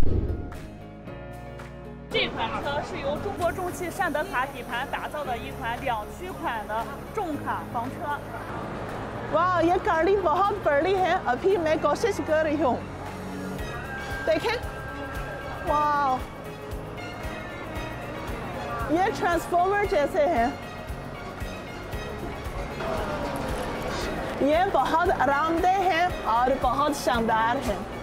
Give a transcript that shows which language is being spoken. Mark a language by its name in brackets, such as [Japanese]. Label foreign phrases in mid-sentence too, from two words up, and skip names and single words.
[Chinese] 这款车是由中国重汽善德卡底盘打造的一款2驱款的重卡房车。 [Hindi] वाह, ये गाड़ी बहुत बड़ी है। अभी मैं कोशिश कर रही हूँ। देखें, वाह, ये ट्रांसफॉर्मर जैसे हैं। ये बहुत आरामदेह है और बहुत शानदार है।